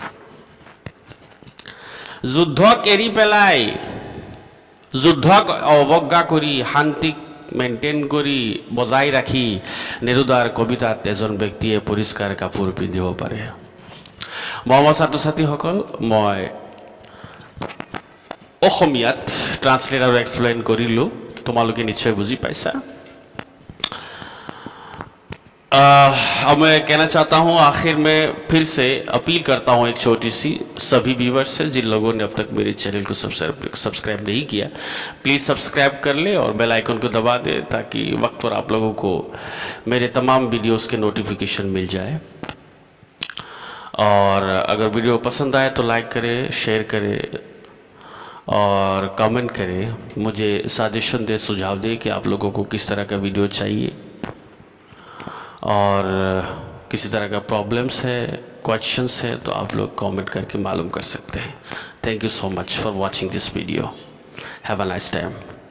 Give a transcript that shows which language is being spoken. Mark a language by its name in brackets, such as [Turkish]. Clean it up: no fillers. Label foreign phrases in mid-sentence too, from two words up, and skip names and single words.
[Assamese] যুদ্ধক এৰি পেলাই যুদ্ধক অৱজ্ঞা কৰি শান্তিক মেইনটেইন কৰি বজাই ৰাখি নেৰুদাৰ কবিতাত এজন ব্যক্তিয়ে পৰিষ্কাৰ কাপোৰ পিন্ধিব পাৰে মৰমৰ ছাত্ৰ ছাত্ৰীসকল মই অসমীয়াত ট্ৰান্সলেট আৰু এক্সপ্লেইন কৰিলোঁ তোমালোকে নিশ্চয় বুজি পাইছা [Hindi] अब मैं कहना चाहता हूं, आखिर में फिर से अपील करता हूं एक छोटी सी सभी व्यूवर्स से, जिन लोगों ने अब तक मेरे चैनल को सब्सक्राइब नहीं किया, [English] please subscribe [Hindi] कर ले और [English] bell icon [Hindi] को दबा दे, ताकि वक्त पर आप लोगों को मेरे तमाम वीडियोस के नोटिफिकेशन मिल जाए। और अगर वीडियो पसंद आए तो लाइक करें, शेयर करें और कमेंट करें, मुझे सजेशन दे, सुझाव दे कि आप लोगों को किस तरह का वीडियो चाहिए, और किसी तरह का प्रॉब्लम्स है, क्वेश्चंस है, तो आप लोग कमेंट करके मालूम कर सकते हैं। [English] thank you so much for watching this video. have a nice time.